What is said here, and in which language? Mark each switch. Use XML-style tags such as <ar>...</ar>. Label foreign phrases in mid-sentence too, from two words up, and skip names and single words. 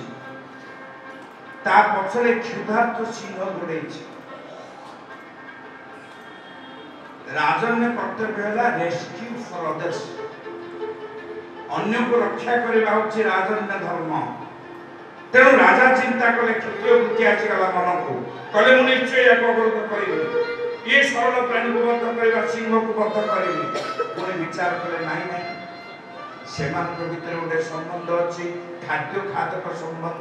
<or>ତା ପଛରେ କ୍ଷୁଧାର୍ତ୍ତ ସିଂହ ଗୋଡ଼େଇଛି। ରାଜନ୍ୟ କର୍ତ୍ତବ୍ୟ ହେଲା</or> <en>rescue for others.</en> <or>ଅନ୍ୟକୁ ରକ୍ଷା କରିବା ହେଉଛି ରାଜନ୍ୟ ଧର୍ମ। ତେଣୁ ରାଜା ଚିନ୍ତା କଲେ, କ୍ଷତ୍ରିୟ ବୃତ୍ତି ଆସିଗଲା ମନକୁ, କଲେ ମୁଁ ନିଶ୍ଚୟ ୟାକୁ ଅବରୋଧ କରିବି, ଇଏ ସରଳ ପ୍ରାଣୀକୁ ବଦ୍ଧ କରିବା, ସିଂହକୁ ବଦ୍ଧ କରିବି। ପୁଣି ବିଚାର କଲେ, ନାହିଁ ନାହିଁ, ସେମାନଙ୍କ ଭିତରେ ଗୋଟେ ସମ୍ବନ୍ଧ ଅଛି, ଖାଦ୍ୟ ଖାଦକ ସମ୍ବନ୍ଧ।</or>